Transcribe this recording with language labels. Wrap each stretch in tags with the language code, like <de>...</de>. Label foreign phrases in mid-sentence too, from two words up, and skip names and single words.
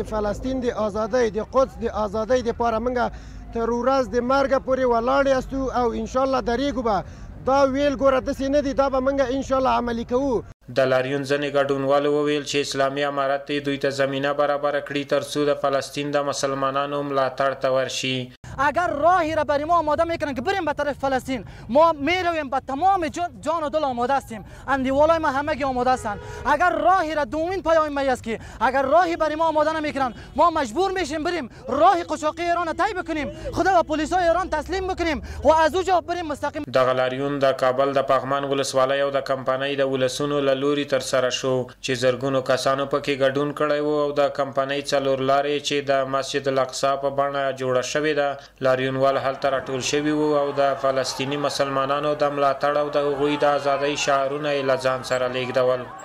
<ps>د فلسطین د ازادۍ، د قدس د ازادۍ دپاره موږ تر ورځ د مرګه پورې ولاړ یاستو او انشاءالله درېږو به. دا ویل ګوره داسې نه دي، دا به موږ انشاءالله عملي کوو. د لاریون ځینې ګډونوالو وویل چې اسلامي امارت دې دوی ته زمینه برابره کړي ترڅو د فلسطین د مسلمانانو ملاتړ ته ورشي.</ps> <fa>اگر راهی را برای ما آماده میکنن که بریم به طرف فلسطین، ما میرویم، به تمام جان و دل آماده هستیم، اندیوالای ما همگی آماده هستند. اگر راهی را دومین پیام ما است که اگر راهی برای ما آماده نمیکنن، ما مجبور میشیم بریم راه قشاقی ایران طی بکنیم، خدا و پلیسای ایران تسلیم بکنیم و از اونجا بریم مستقیم.</fa> <ps>دغه لاریون د کابل د پغمان ولسوالۍ او د کمپنۍ د ولسونو له لوري ترسره شو چې زرګونو کسانو پکې ګډون کړی و او د کمپنۍ څلور لارې چې د مسجد الاقصی په بڼه جوړه شوې ده، لاریونوال هلته راټول شوي وو او د فلسطیني مسلمانانو د ملاتړ او د هغوی د ازادۍ شعارونه یې له ځان سره لیږدول.</ps>